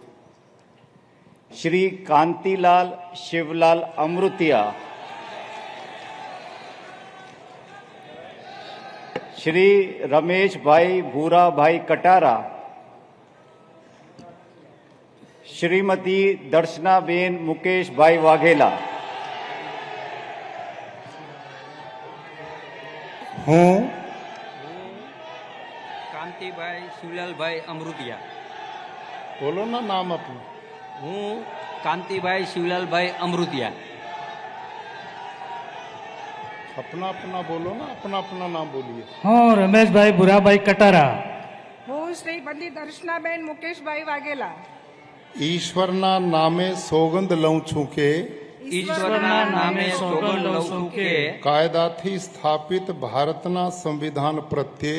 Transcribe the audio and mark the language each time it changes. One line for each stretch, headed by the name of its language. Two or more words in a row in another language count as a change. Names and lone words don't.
Gujarati: શ્રી કાંતિલાલ શિવલાલ અમૃતિયા, શ્રી રમેશભાઈ ભૂરાભાઈ કટારા, શ્રીમતી દર્શનાબેન મુકેશભાઈ વાઘેલા, હું કાંતિભાઈ શિવલાલભાઈ અમૃતિયા,
Hindi: बोलो ना नाम अपना।
Gujarati: હું કાંતિભાઈ શિવલાલભાઈ અમૃતિયા,
Hindi: अपना अपना बोलो ना, अपना अपना नाम बोलिए।
Gujarati: હું રમેશભાઈ ભુરાભાઈ કટારા, હું શ્રીમતી દર્શનાબેન મુકેશભાઈ વાઘેલા, ઈશ્વરના નામે સોગંદ લઉં છું કે ઈશ્વરના નામે સોગંદ લઉં છું કે કાયદાથી સ્થાપિત ભારતના સંવિધાન પ્રત્યે